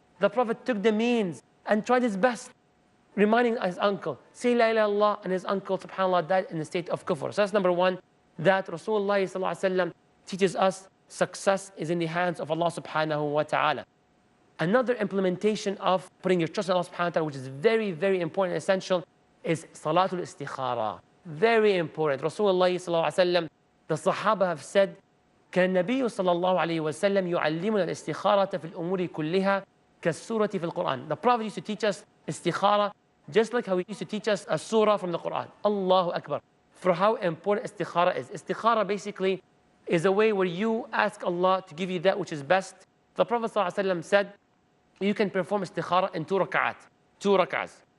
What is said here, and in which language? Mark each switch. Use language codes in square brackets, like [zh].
[en] The Prophet took the means and tried his best, reminding his uncle, say la ilaha illallah, and his uncle, subhanAllah, died in the state of kufr. So that's number one, that Rasulullah sallallahu alayhi wa sallam teaches us success is in the hands of Allah subhanahu wa ta'ala. Another implementation of putting your trust in Allah subhanahu wa ta'ala, which is very, very important and essential, is Salatul Istikhara. Very important. [ar] Rasulullah sallallahu alayhi wa sallam, [en] the Sahaba have said, [ar] كان النبي صلى الله عليه وسلم يعلمنا الاستخارة في الأمور كلها كالسورة في القرآن. [en] The Prophet used to teach us istikhara just like how he used to teach us a surah from the Quran. Allahu Akbar. For how important istikhara is. Istikhara basically is a way where you ask Allah to give you that which is best. The Prophet ﷺ said, you can perform istikhara in 2 rak'at. 2 rak'ahs.